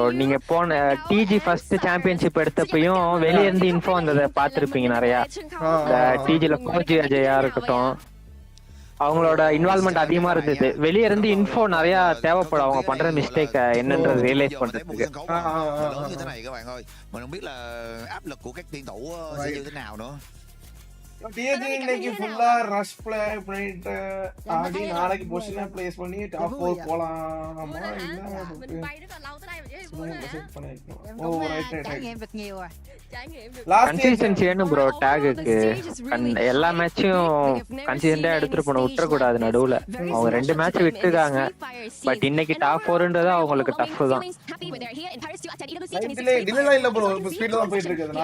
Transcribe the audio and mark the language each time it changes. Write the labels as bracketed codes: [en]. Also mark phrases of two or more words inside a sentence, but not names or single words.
[ta] நீங்க போன டிஜி [en] first championship [ta] எடுத்தப்பையும் வெளிய இருந்து இன்ஃபோ வந்தத பாத்துருப்பீங்க நிறைய. டிஜில கோஜி அஜயா இருக்கட்டும், அவங்களோட இன்வால்வ்மெண்ட் அதிகமா இருந்தது. வெளிய இருந்து இன்ஃபோ நிறைய தேவைப்படும் அவங்க பண்ற மிஸ்டேக் என்னன்றது ரியலைஸ் பண்றதுக்கு. [vi] Lớn như thế này các bạn ơi, mình không biết là áp lực của các tuyển thủ sẽ như thế nào nữa. [ta] டிஜி இன்னைக்கு ஃபுல்லா [en] rush play [ta] பண்ணிட்டு ஆடி நாளைக்கு பொசிஷனை பிளேஸ் பண்ணி டாப் 4 போலாமா இல்ல [vi] bay rất là lâu tới đây mà chứ vui [en] Oh right [vi] trải nghiệm được nhiều rồi. [ta] கன்சிஸ்டன்சி வேணும் ப்ரோ டாகுக்கு. எல்லா மேட்சும் கன்சிஸ்டன்டா எடுத்துட்டு போன விட்டுற கூடாது நடுவுல. அவங்க 2 மேட்ச் விட்டுருக்காங்க, பட் இன்னைக்கு டாப் 4ன்றது அவங்களுக்கு டஃப் தான். டிலே இல்ல ப்ரோ, ஸ்பீட்ல தான் போயிட்டு இருக்கு.